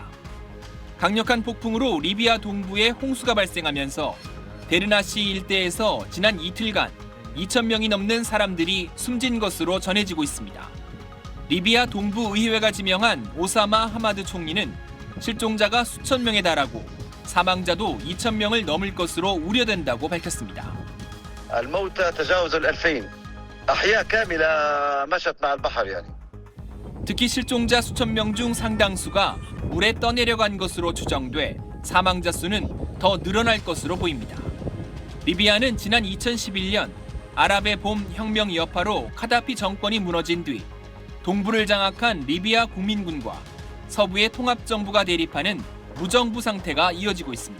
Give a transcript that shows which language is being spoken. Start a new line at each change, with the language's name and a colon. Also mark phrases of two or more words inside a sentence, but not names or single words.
Korean: 강력한 폭풍으로 리비아 동부에 홍수가 발생하면서 데르나시 일대에서 지난 이틀간 2천 명이 넘는 사람들이 숨진 것으로 전해지고 있습니다. 리비아 동부 의회가 지명한 오사마 하마드 총리는 실종자가 수천 명에 달하고 사망자도 2천 명을 넘을 것으로 우려된다고 밝혔습니다.
Arabic: الموتى تجاوز 2000 أحياء كاملة مشت مع البحر يعني.
Korean: 특히 실종자 수천 명 중 상당수가 물에 떠내려간 것으로 추정돼 사망자 수는 더 늘어날 것으로 보입니다. 리비아는 지난 2011년 아랍의 봄 혁명 여파로 카다피 정권이 무너진 뒤 동부를 장악한 리비아 국민군과 서부의 통합정부가 대립하는 무정부 상태가 이어지고 있습니다.